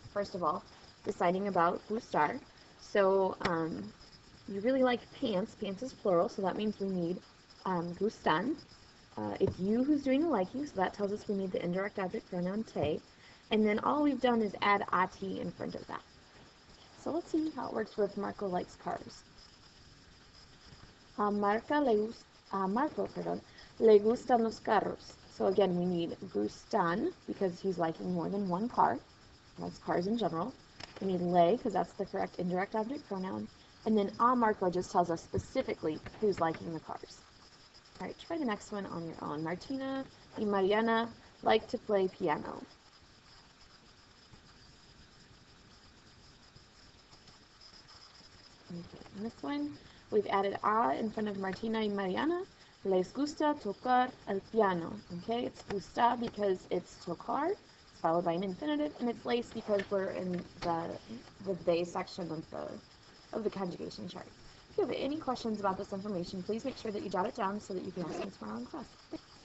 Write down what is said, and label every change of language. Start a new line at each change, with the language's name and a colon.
English: First of all, deciding about Gustar. So you really like pants. Pants is plural, so that means we need gustan. It's you who's doing the liking, so that tells us we need the indirect object pronoun te. And then all we've done is add ati in front of that. So let's see how it works with Marco likes cars.
Spanish: Marco, le gustan los carros.
English: So again, we need gustan because he's liking more than one car. He likes cars in general. We need le because that's the correct indirect object pronoun. And then a Marco just tells us specifically who's liking the cars. All right, try the next one on your own. Martina y Mariana like to play piano. Okay, and this one, we've added a in front of Martina y Mariana.
Spanish: Les gusta tocar el piano.
English: Okay, it's gusta because it's tocar, it's followed by an infinitive, and it's les because we're in the they section of the conjugation chart. If you have any questions about this information, please make sure that you jot it down so that you can ask me tomorrow in class.